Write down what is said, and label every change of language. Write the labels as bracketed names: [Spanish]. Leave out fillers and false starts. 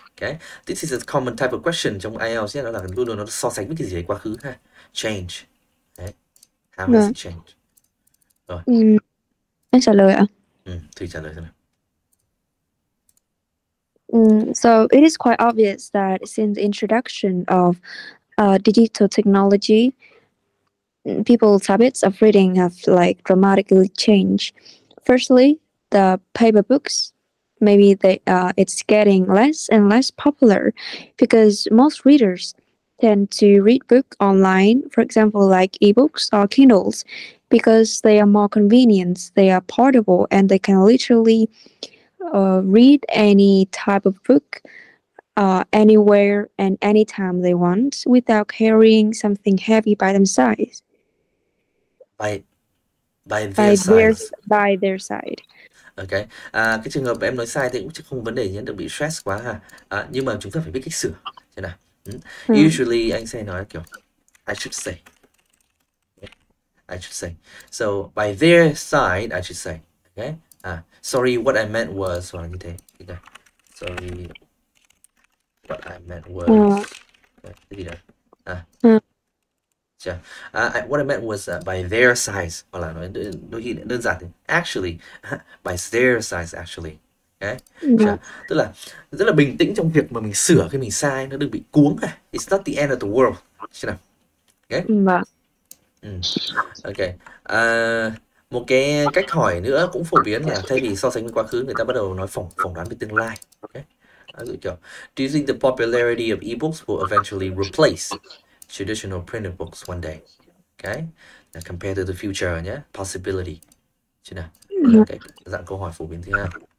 [English] Okay, this is a common type of question [Vietnamese] trong IELTS nhé, đó là luôn luôn nó so sánh với cái gì đấy quá khứ ha. [English] Change. Đấy. How has Yeah. it changed? Rồi, [Vietnamese] Em trả lời ạ. Thùy trả lời xem nào. [English] So it is quite obvious that since the introduction of digital technology, people's habits of reading have like dramatically changed. Firstly, the paper books, maybe it's getting less and less popular because most readers tend to read book online, for example, like ebooks or Kindles, because they are more convenient, they are portable, and they can literally read any type of book anywhere and anytime they want without carrying something heavy by themselves. By their size. By their side. [Vietnamese] Ok, cái trường hợp em nói sai thì cũng không vấn đề nhé, đừng bị stress quá ha. Nhưng mà chúng ta phải biết cách sửa. Thế nào? Usually anh sẽ nói kiểu [English] I should say. I should say. So by their side, I should say. Okay. Sorry, what I meant was, [Vietnamese] hoặc như thế. [English] Sorry, what I meant was. [Vietnamese] Cái gì đó. [English] What I meant was by their size, [Vietnamese] hoặc là nói đôi khi đơn giản thì [English] actually, by their size actually. Okay. [Vietnamese] Tức là rất là bình tĩnh trong việc mà mình sửa cái mình sai, nó đừng bị cuống. [English] It's not the end of the world. [Vietnamese] Chứ nào? Okay. Ok. Một cái cách hỏi nữa cũng phổ biến là thay vì so sánh với quá khứ, người ta bắt đầu nói phỏng đoán về tương lai. [English] Okay. [Vietnamese] Ví dụ kiểu, [English] do you think the popularity of ebooks will eventually replace traditional printed books one day? Okay. Compared to the future nhé, possibility. [Vietnamese] Chứ nào? Đây là cái dạng câu hỏi phổ biến thứ hai.